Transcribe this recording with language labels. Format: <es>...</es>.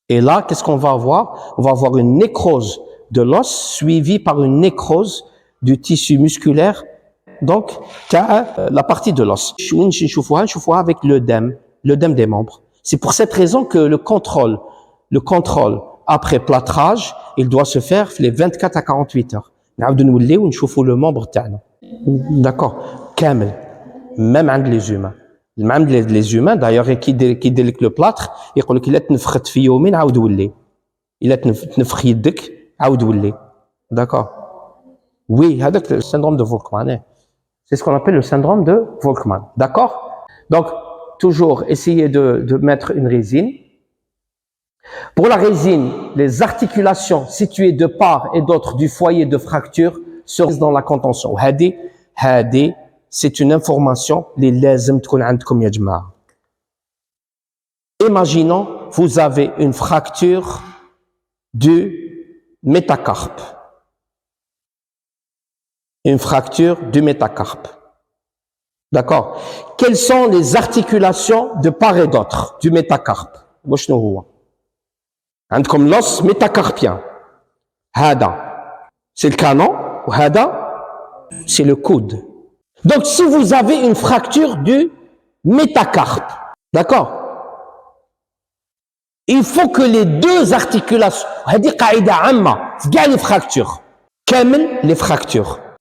<fr>Et là, qu'est-ce qu'on va avoir? On va avoir une nécrose de l'os suivie par une nécrose du tissu musculaire, donc la partie de l'os. Avec l'œdème des membres. C'est pour cette raison que le contrôle après plâtrage, il doit se faire les 24 à 48 heures.</fr> <ar>نعاودو نوليو ونشوفوا le membre تاعنا. D'accord. كامل.</ar> <fr>Même عند les humains. Même les humains, d'ailleurs, qui déliquent le plâtre,</fr> <ar>يقول لك إلا تنفخت في يومين عاود ولي. إلا تنفخ يدك عاود ولي. D'accord.</ar> <fr>Oui, هذاك le syndrome de Volkmann. C'est ce qu'on appelle le syndrome de Volkmann. D'accord? Donc, toujours essayer de mettre une résine. Pour la résine, les articulations situées de part et d'autre du foyer de fracture seront dans la contention.</fr> <ar>هذه</ar> <fr>c'est une information</fr> <ar>اللي لازم تكون عندكم يا جماعة.</ar> <fr>Imaginons, vous avez une fracture du métacarpe. Une fracture du métacarpe. D'accord? Quelles sont les articulations de part et d'autre du métacarpe?</fr> <ar>وشنو هو؟ عندكم l'os métacarpien.</ar> <fr>هذا c'est le canon وهذا c'est le coude. Donc si vous avez une fracture du métacarpe, d'accord? Il faut que les deux articulations,</fr> <ar>هذه قاعدة عامة في كاع</ar> <fr>les fractures, كامل les fractures.</fr>